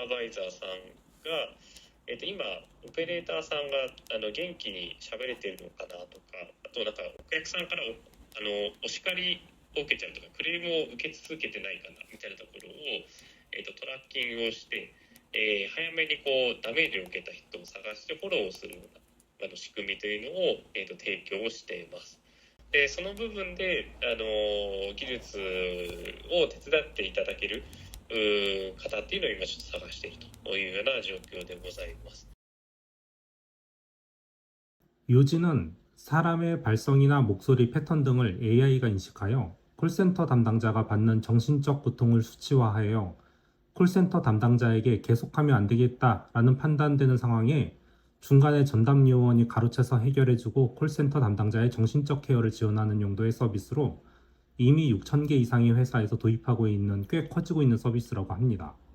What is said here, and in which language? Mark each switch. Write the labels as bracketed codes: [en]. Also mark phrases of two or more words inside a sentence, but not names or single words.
[ja] ーバイザーさんが、今オペレーターさんが元気に喋れてるのかなとか、あとなんかお客さんからお叱りを受けちゃうとか、クレームを受け続けてないかなみたいなところを、トラッキングをして、早めにダメージを受けた人を探してフォローをするような仕組みというのを、提供しています。でその部分で、技術を手伝っていただける方っていうのを今ちょっと探しているというような状況でございます。 [ko] 요지는 사람의 발성이나 목소리 패턴 등을 AI가 인식하여 콜센터 담당자가 받는 정신적 고통을 수치화하여 콜센터 담당자에게 계속하면 안 되겠다라는 판단되는 상황에 중간에 전담 요원이 가로채서 해결해주고 콜센터 담당자의 정신적 케어를 지원하는 용도의 서비스로 이미 6,000개 이상의 회사에서 도입하고 있는 꽤 커지고 있는 서비스라고 합니다.